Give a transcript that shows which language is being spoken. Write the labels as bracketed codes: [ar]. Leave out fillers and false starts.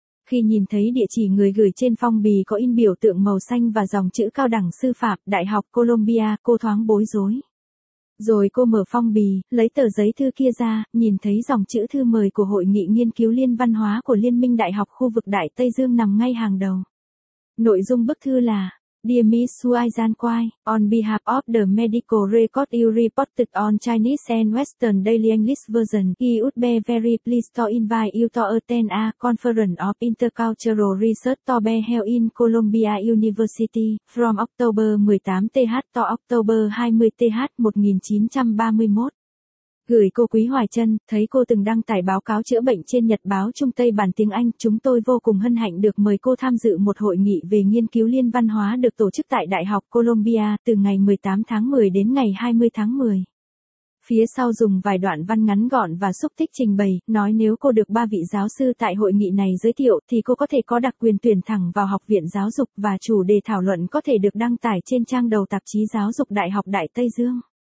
[vi] Khi nhìn thấy địa chỉ người gửi trên phong bì có in biểu tượng màu xanh và dòng chữ cao đẳng sư phạm, Đại học Columbia, cô thoáng bối rối. Rồi cô mở phong bì, lấy tờ giấy thư kia ra, nhìn thấy dòng chữ thư mời của Hội nghị nghiên cứu liên văn hóa của Liên minh Đại học khu vực Đại Tây Dương nằm ngay hàng đầu. Nội dung bức thư là: [en] Dear Miss Suai Gian Quai, on behalf of the medical record you reported on Chinese and Western Daily English version, he would be very pleased to invite you to attend a conference of intercultural research to be held in Columbia University, from October 18th to October 20th 1931. [vi] Gửi cô Quý Hoài Chân, thấy cô từng đăng tải báo cáo chữa bệnh trên nhật báo Trung Tây bản tiếng Anh, chúng tôi vô cùng hân hạnh được mời cô tham dự một hội nghị về nghiên cứu liên văn hóa được tổ chức tại Đại học Columbia từ ngày 18 tháng 10 đến ngày 20 tháng 10. Phía sau dùng vài đoạn văn ngắn gọn và xúc tích trình bày, nói nếu cô được 3 vị giáo sư tại hội nghị này giới thiệu thì cô có thể có đặc quyền tuyển thẳng vào học viện giáo dục và chủ đề thảo luận có thể được đăng tải trên trang đầu tạp chí giáo dục Đại học Đại Tây Dương.